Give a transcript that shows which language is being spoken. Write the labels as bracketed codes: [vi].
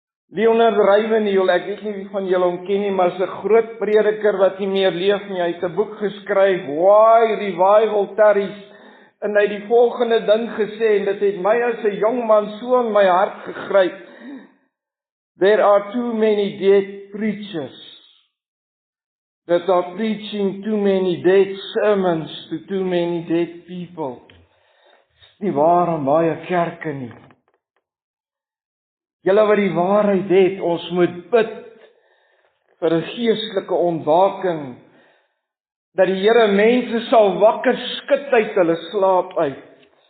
[af] Leonard Ravenhill, ek weet nie wie van julle hom ken nie, maar hy's 'n groot prediker wat nie meer leef nie. Hy het 'n boek geskryf, Why Revival Tarries, en hy het die volgende ding gesê, en dit het my as 'n jong man so in my hart gegryp. [en] There are too many dead preachers that are preaching too many dead sermons to too many dead people. [af] Dis nie waar aan baie kerke nie. Julle wat die waarheid het, ons moet bid vir 'n geestelike ontwaking, dat die Here mense sal wakker skud uit hulle slaap uit.